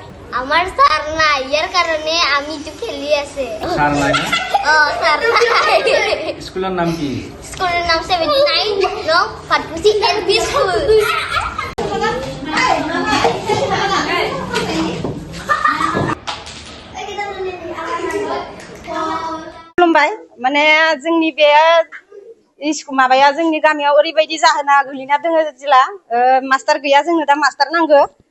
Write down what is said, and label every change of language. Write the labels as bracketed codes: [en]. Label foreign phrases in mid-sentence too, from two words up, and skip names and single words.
[bn] আমার স্যার নাই এর কারণে আমি একটু খেলি আছে স্যার নাই ও স্যার নাই স্কুলের নাম কি স্কুলের নাম 79 নং ফাটপুসি এলপি স্কুল [brx] खुलुमबाय माने जोंनि बे माबाया जोंनि गामियाव ओरैबायदि जाहोना गोलैना दोङो जेला मास्टार गैया जोंनो दा मास्टार नांगौ